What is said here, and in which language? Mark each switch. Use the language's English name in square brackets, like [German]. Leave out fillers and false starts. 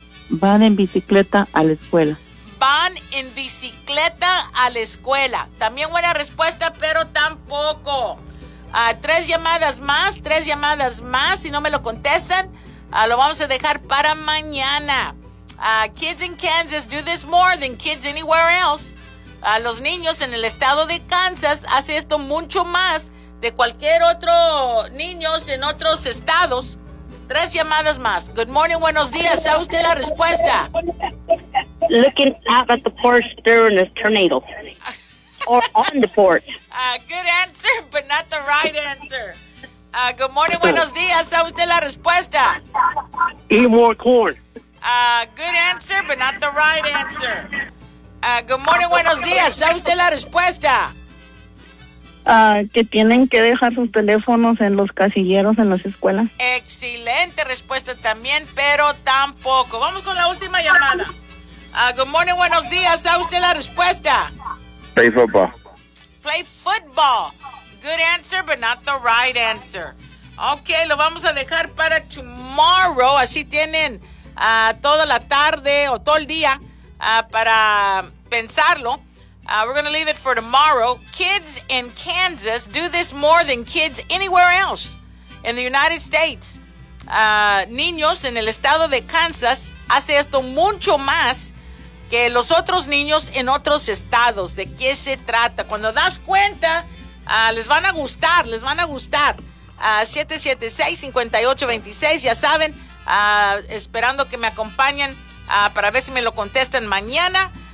[Spanish] Van en bicicleta a la escuela. Van en bicicleta a la escuela. También buena respuesta, pero tampoco. Tres llamadas más. Si no me lo contestan, lo vamos a dejar para mañana. [English] Kids in Kansas do this more than kids anywhere else. [Spanish] Los niños en el estado de Kansas hacen esto mucho más de cualquier otro niños en otros estados. Tres llamadas más. [English] Good morning, [Spanish] buenos días. ¿Sabe usted la respuesta? [English] Looking out at the porch during a tornado. Or on the porch. Good answer, but not the right answer. Good morning, [Spanish] buenos días. ¿Sabe usted la respuesta? [English] Eat more corn. Good answer, but not the right answer. Good morning, [Spanish] buenos días. ¿Sabe usted la respuesta? Que tienen que dejar sus teléfonos en los casilleros en las escuelas. Excelente respuesta también, pero tampoco. Vamos con la última llamada. [English] Good morning, [Spanish] buenos días. ¿Sabe usted la respuesta? [English] Play football. Play football. football. Good answer, but not the right answer. [Spanish] Okay, lo vamos a dejar para [English] tomorrow. [Spanish] Así tienen toda la tarde o todo el día para pensarlo. [English] We're going to leave it for tomorrow. Kids in Kansas do this more than kids anywhere else in the United States. [Spanish] Niños en el estado de Kansas hace esto mucho más que los otros niños en otros estados. ¿De qué se trata? Cuando das cuenta, les van a gustar, les van a gustar. 776-5826, ya saben, esperando que me acompañen para ver si me lo contestan mañana.